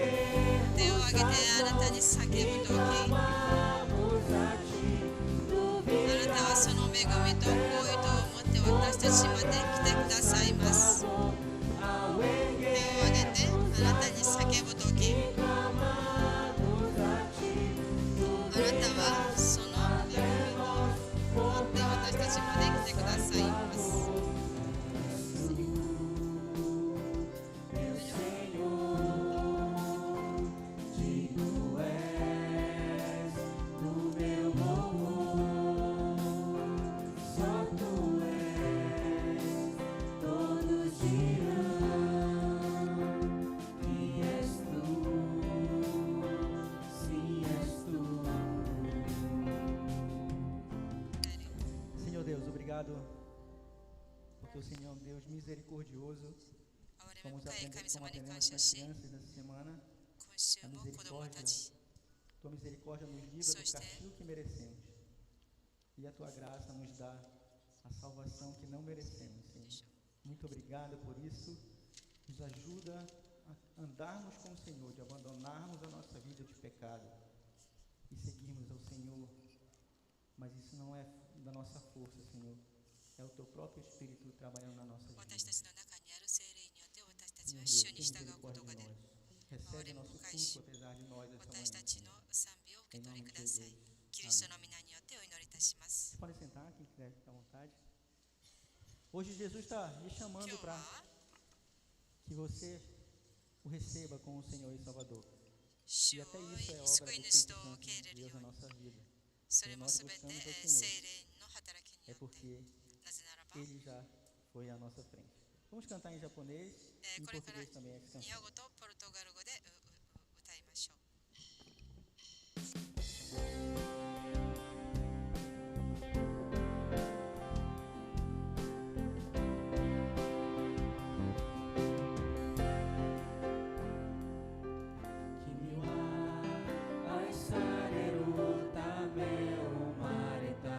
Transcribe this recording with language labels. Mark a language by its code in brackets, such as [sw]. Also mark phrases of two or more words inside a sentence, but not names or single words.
[ja] 手を挙げてあなたに叫ぶとき、あなたはその恵みと好意とを持って私たちまで来てくださいます。手を挙げてあなたに叫ぶとき、あなたはその恵みとを持って私たちまで来てくださいます。 [pt] Porque o Senhor é um Deus misericordioso. [ja] 憐れ [pt] Como [ja] み深い神 [pt] como [ja] 様に感 [pt] aprendemos [ja] 謝 [pt] com as [ja] し、 [pt] crianças nessa semana, [ja] 今週 [pt] a [ja] も子供た [pt] misericórdia, [ja] ち、 [pt] tua misericórdia nos livra do Soste. castigo que merecemos. E a tua graça nos dá a salvação que não merecemos, Senhor. Muito obrigado por isso. Nos ajuda a andarmos com o Senhor, de abandonarmos a nossa vida de pecado e seguirmos ao Senhor. Mas isso não é da nossa força, Senhor. É o teu próprio Espírito trabalhando na nossa vida. [ja] 私たちの中にある聖霊によって私たち [pt] Senhor [ja] は [pt] Deus, [ja] 主 [pt] tem [ja] に従うこ [pt] misericórdia [ja] とが [pt] de [ja] できる。 [pt] nós. Recebe nosso culto apesar de nós essa [ja] 私た [pt] manhã. [ja] ちの賛美を受け [pt] Em [ja] 取り [pt] nome [ja] く [pt] de [ja] ださい。 [pt] Jesus. [ja] キリストの皆によってお祈りいたします。 [pt] Vocês podem sentar, quem quiser ficar à vontade. Hoje Jesus está lhe [ja] 今日 [pt] chamando [ja] は [pt] para que você o receba como o Senhor e Salvador. [ja] 主 [pt] E [ja] を [pt] até isso é [ja] 救 [pt] obra [ja] い [pt] do [ja] 主 [pt] Espírito [ja] と [pt] Santo [ja] 受け入れ [pt] de [ja] るよ [pt] Deus [ja] う [pt] na [ja] に、 [pt] nossa vida. [ja] それもすべて [pt] Nós buscamos ao [ja] 聖 [pt] Senhor. [ja] 霊の働きに [pt] É [ja] よって、 [pt] porque [ja] なぜならば、 [pt] Ele já foi à nossa frente. Vamos cantar em japonês e em [ja] これから [pt] português também essa [ja] 日 [pt] canção. [ja] 本語とポルトガル語で歌いましょう。君は愛されるため生まれた。